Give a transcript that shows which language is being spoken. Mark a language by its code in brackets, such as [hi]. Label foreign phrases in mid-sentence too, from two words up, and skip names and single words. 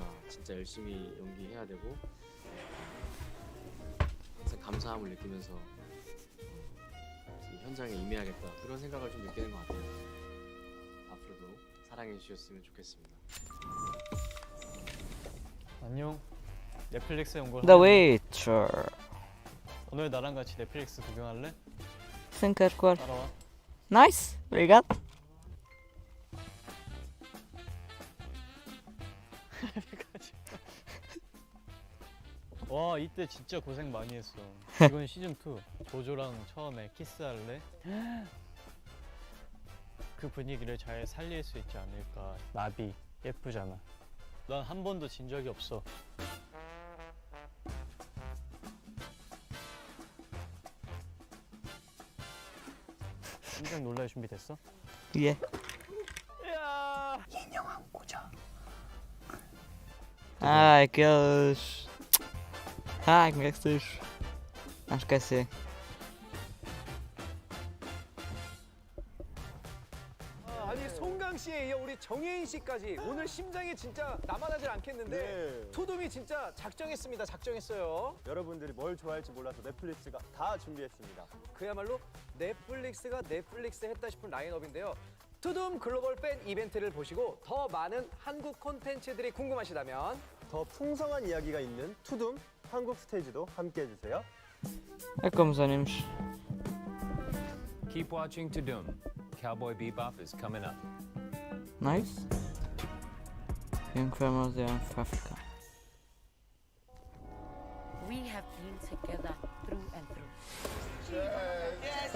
[ko] 진짜 열심히 연기해야 되고 항상 감사함을 느끼면서 이 현장에 임해야겠다. 그런 생각을 좀 느끼는 것 같아요. 앞으로도 사랑해 사랑해 주셨으면 좋겠습니다. 안녕. 넷플릭스에 온 걸. The Witcher. 오늘 나랑 같이 넷플릭스 구경할래? [pt] Sem quer cor. [ko] 따라와. [pt] Nice. Obrigado. [ko] 와 이때 진짜 고생 많이 했어. 이건 시즌 2. 조조랑 처음에 키스할래? 그 분위기를 잘 살릴 수 있지 않을까. 나비 예쁘잖아. 난 한 번도 진 적이 없어. 깜짝 놀랄 준비 됐어? 예. 인형 안고 자. [pt] Ai, aqueles. Ai, como é que se diz? Ah, esqueci. [ko] 아니 송강 씨에 이어 우리 정혜인 씨까지 오늘 심장이 진짜 남아나질 않겠는데 네. 투둠이 진짜 작정했습니다. 작정했어요. 여러분들이 뭘 좋아할지 몰라서 넷플릭스가 다 준비했습니다. 그야말로 넷플릭스가 넷플릭스 했다 싶은 라인업인데요. 투둠 글로벌 팬 이벤트를 보시고 더 많은 한국 콘텐츠들이 궁금하시다면 더 풍성한 이야기가 있는 투둠 한국 스테이지도 함께 해주세요. [pt] É como os animes. [en] Keep watching TUDUM. Cowboy Bebop is coming up. Nice. Young farmers there in Africa. We have been together through and through. Yes.